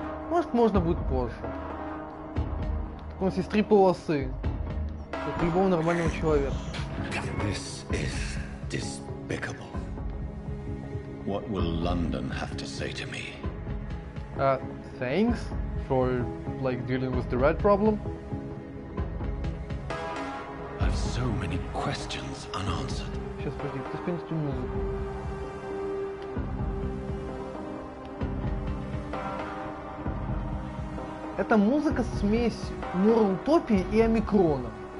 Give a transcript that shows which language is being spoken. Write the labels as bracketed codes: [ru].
[ru] Может, можно будет позже. Так у нас есть 3 полосы. Как у любого нормального человека. [en] This is despicable. What will London have to say to me? Thanks for like dealing with the rat problem. I've so many questions unanswered. [ru] Сейчас, подожди, пусть кончится музыку. Это музыка смесь Мора-утопии и Омикрона.